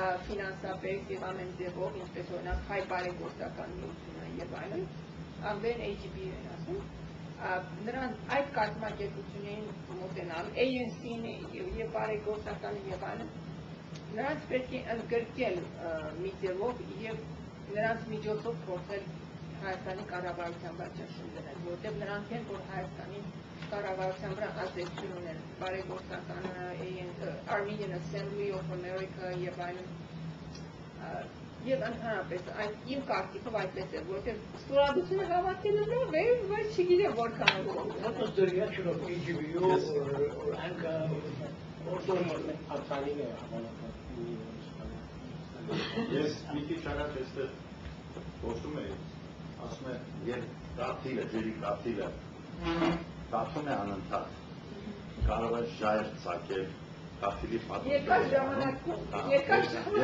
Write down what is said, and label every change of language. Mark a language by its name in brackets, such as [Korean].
[Armenian] ֆինանսապես եւ ամեն ձևով, ինչպես օրինակ հայ բարեգործական միությունը եւ այլն, ամեն AGB են ասում, նրանց այդ կազմակերպություններին մոտենալ, ANC-ին եւ բարեգործականը եւ այլն, նրանց պետք է ընդգրկել մի ձևով եւ նրանց միջոցով փորձել Հայաստանի կառավարության վրա ճնշում դնել, որտեղ նրանք են, որ Հայաստանի կառավարության վրա ազդեցություն ունեն, բարեգործականը, Armenian Assembly of America եւ այլն, եւ ընդհանրապես իմ կարծիքով այդպես է, որտեղ ստորագրությունը հավաքելը լավ է, բայց չգիտեմ որքան է։ [English] What was the reaction of AGBU or ANCA or [Armenian] Ես մի քիչ առաջ այստեղ խոսում էի, ասում եմ, երբ կաթիլը, ջրի կաթիլը դատում է անընդհատ, կարող է ժայռ ծակել կաթիլի Երկար ժամանակում, երկար ժամանակում։